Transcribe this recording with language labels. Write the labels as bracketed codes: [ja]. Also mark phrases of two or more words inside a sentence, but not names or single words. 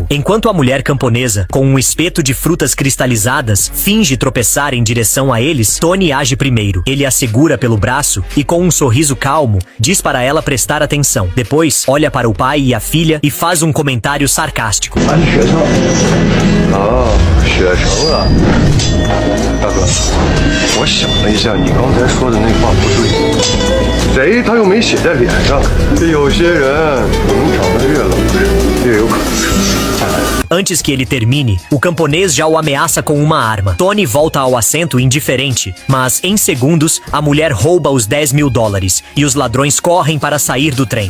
[pt] Enquanto a mulher camponesa, com um espeto de frutas cristalizadas, finge tropeçar em direção a eles, Tony age primeiro. Ele a segura pelo braço e, com um sorriso calmo, diz para ela prestar atenção. Depois, olha para o pai e a filha e faz um comentário sarcástico. [zh] 学成啊，大哥，我想了一下，你刚才说的那话不对，贼他又没写在脸上，这有些人长得越老实，越有可能是。 [pt] Antes que ele termine, o camponês já o ameaça com uma arma. Tony volta ao assento indiferente, mas em segundos, a mulher rouba os $10.000 e os ladrões correm para sair do trem.